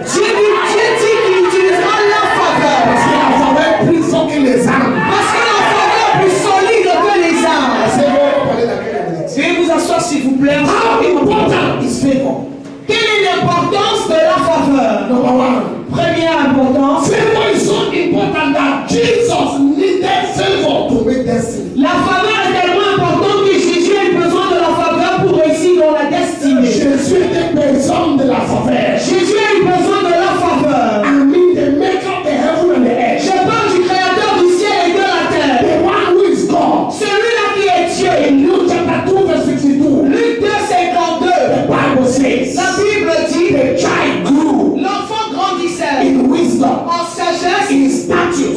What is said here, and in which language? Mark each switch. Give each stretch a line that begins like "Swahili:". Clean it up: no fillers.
French: Dieu dit qu'il utilisera la faveur. Parce que la faveur est plus forte que les armes. Parce que la faveur est plus solide que les armes. C'est bon, on va parler dans quelques minutes. Veuillez vous asseoir plaire.
English: How important is favor?
French: Quelle est l'importance de la faveur?
English: Number one.
French: Première importance.
English: Favor is so important that Jesus needed favor to make destiny.
French: La faveur est tellement importante que Jésus a eu besoin de la faveur pour réussir dans la destinée. Jésus était besoin de la faveur. Jésus a eu besoin de la faveur.
English: I mean the maker of the heaven and the earth.
French: Je parle du créateur du ciel et de la terre.
English: The one who is God.
French: Celui-là qui est Dieu.
English: In Luke chapter 2 verse 62.
French: Luc 2:52.
English: The Bible says.
French: La Bible dit.
English: The child grew.
French: L'enfant grandissait.
English: In wisdom.
French: En sagesse.
English: In status.